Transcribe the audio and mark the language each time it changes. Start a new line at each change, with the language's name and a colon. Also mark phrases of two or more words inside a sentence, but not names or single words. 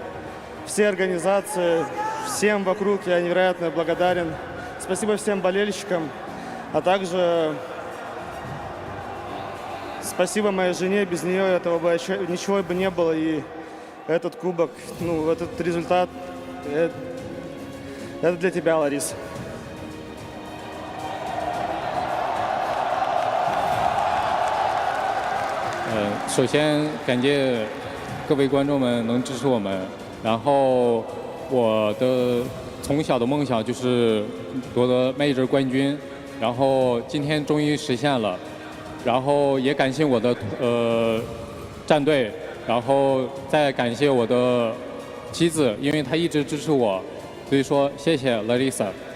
Russian: Все организации, всем вокруг я невероятно благодарен. спасибо всем болельщикам, а также спасибо моей жене, без нее этого бы ничего бы не было, и этот кубок, ну, этот результат, это для тебя, Ларис.
Chinese: 首先感谢各位观众们能支持我们，然后我的从小的梦想就是夺得 Major 冠军，然后今天终于实现了，然后也感谢我的战队，然后再感谢我的妻子，因为她一直支持我，所以说谢谢 Larissa。